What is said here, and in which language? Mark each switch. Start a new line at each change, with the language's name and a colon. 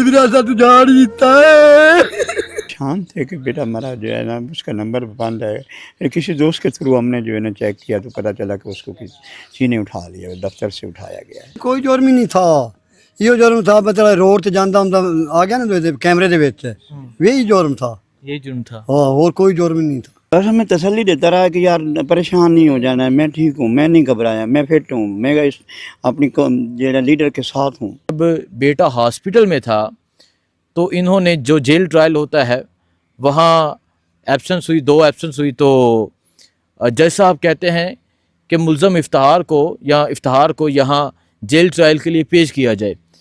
Urdu: شان تھے کہ بیٹا ہمارا جو ہے نا اس کا نمبر بند ہے. پھر کسی دوست کے تھرو ہم نے جو ہے نا چیک کیا تو پتہ چلا کہ اس کو کسی نے اٹھا لیا, دفتر سے اٹھایا گیا ہے. کوئی جرم ہی نہیں تھا. یہ جرم تھا مطلب
Punjabi: روڈ تے جاندا ہوں آ گیا نا کیمرے دے وچ,
Urdu: یہی جرم تھا. یہ جرم تھا. ہاں اور کوئی جرم ہی نہیں تھا. بس ہمیں تسلی دیتا رہا کہ یار پریشان نہیں ہو جانا ہے, میں ٹھیک ہوں, میں نہیں گھبرایا, میں فٹ ہوں, میں اپنی لیڈر کے ساتھ ہوں. جب بیٹا ہاسپٹل میں تھا تو انہوں نے جو جیل ٹرائل ہوتا ہے وہاں ایبسنس ہوئی, 2 ایبسنس ہوئی, تو جج صاحب کہتے ہیں کہ ملزم افتخار کو یہاں جیل ٹرائل کے لیے پیش کیا جائے.